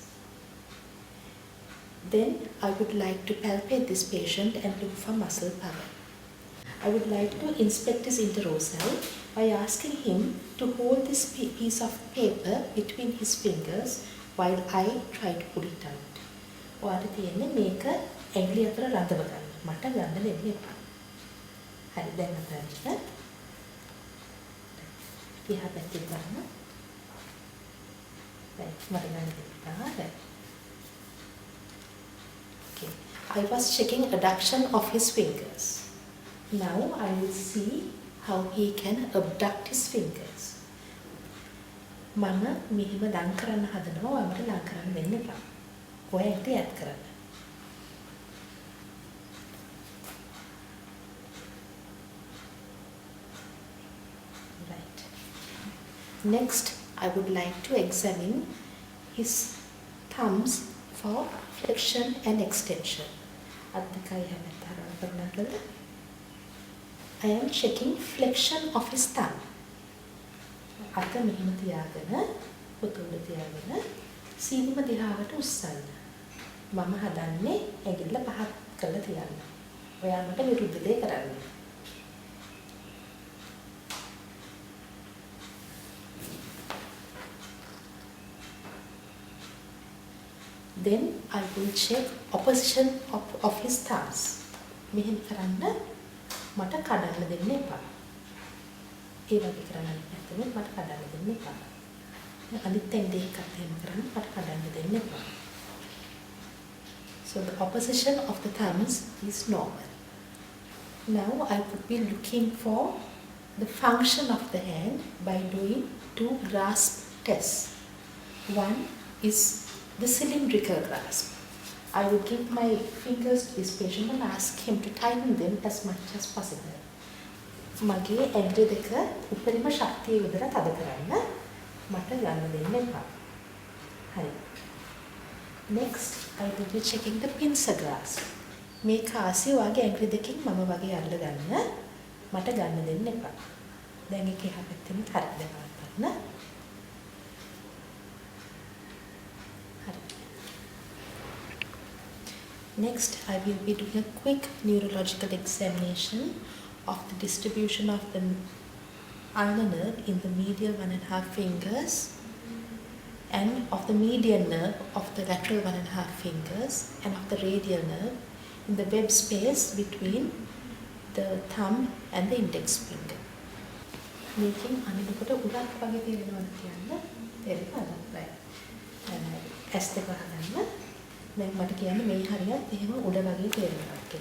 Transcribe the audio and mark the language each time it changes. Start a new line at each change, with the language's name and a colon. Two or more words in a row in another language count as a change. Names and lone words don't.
English: Then I would like to palpate this patient and look for muscle power. I would like to inspect his interosal by asking him to hold this piece of paper between his fingers while I try to pull it out.
Sinhala: ඔයාට තියෙන්නේ මේක ඇඟිලි අතර රඳව ගන්න. මට ගන්න දෙන්න එපා. හරි දැන් අතරින් දිහා පැත්තේ ගන්න. දැන් මට ගන්න දෙන්න.
English: Okay. I was checking adduction of his fingers. Now I will see how he can abduct his fingers.
Sinhala: මම මෙහෙම ලං කරන්න හදනවා ඔයාලට ලං කරන්න දෙන්න එපා. ඔයාට යාත් කරන්න.
English: Right. Next, I would like to examine his thumbs for flexion and extension. I am checking flexion of his thumb.
Sinhala: අත මෙහෙම තියාගෙන පුතුල තියාගෙන සීනිම දිහාවට උස්සන්න. මම හදන්නේ ඇඟිල්ල පහත් කරලා තියන්න. ඔයා මට විරුද්ධ දේ කරන්න.
English: Then I will check opposition of his thumbs.
Sinhala: මෙහෙම කරන්න මට කඩන්න දෙන්න එපා. ඒ වගේ කරන්න නැත්නම් මට කඩන්න දෙන්න එපා. අනිත් පැත්තේ එකක් එහෙම කරන්න මට කඩන්න දෙන්න එපා.
English: So the opposition of the thumbs is normal. Now I would be looking for the function of the hand by doing two grasp tests. One is the cylindrical grasp. I will give my fingers to this patient and ask him to tighten them as much as possible.
Sinhala: මගේ ඇඟිලි දෙක උඩරිම ශක්තිය යොදලා තද කරන්න මට ගන්න දෙන්න එපා. හරි.
English: Next I will be checking the pincer grasp.
Sinhala: මේ කාසිය වගේ ඇඟිලි දෙකකින් මම වගේ අල්ල ගන්න මට ගන්න දෙන්න එපා. දැන් ඒක එහා පැත්තෙන් හරියට ගන්න.
English: Next, I will be doing a quick neurological examination of the distribution of the ulnar nerve in the medial 1.5 fingers and of the median nerve of the lateral 1.5 fingers and of the radial nerve in the web space between the thumb and the index finger.
Sinhala: Making අනිනකොට උඩක් වගේ තේරෙනවද කියන්න තේරෙනවද? right. ඇස් දෙක හදන්න. දැන් මට කියන්න මේ හරියට එහෙම උඩ වගේ තේරෙනවා කියලා.